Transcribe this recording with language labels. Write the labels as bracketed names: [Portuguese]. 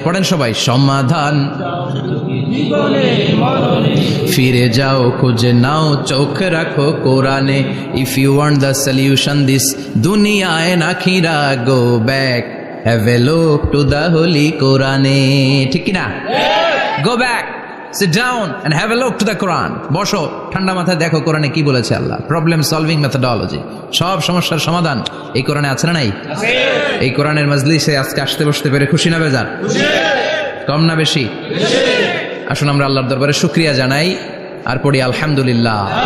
[Bangla] পড়েন সবাই, সমাধান ফিরে যাও খুঁজে নাও চোখ রাখো কোরআনে। [English] If you want the solution this দুনিয়া and আখিরা, go back have a look to the holy কোরআনে। [Bangla] ঠিক কি না? [English] Go back, sit down and have a look to the Quran. [Bangla] বসো, ঠান্ডা মাথায় দেখো কোরআনে কি বলেছে আল্লাহ। প্রবলেম সলভিং মেথোডোলজি, সব সমস্যার সমাধান এই কোরআনে আছে না নাই? এই কোরআনের মজলিসে আজকে আসতে বসতে পেরে খুশি না বেজার? কম না বেশি? আসুন আমরা আল্লাহর দরবারে শুকরিয়া জানাই আর পড়ি আলহামদুলিল্লাহ।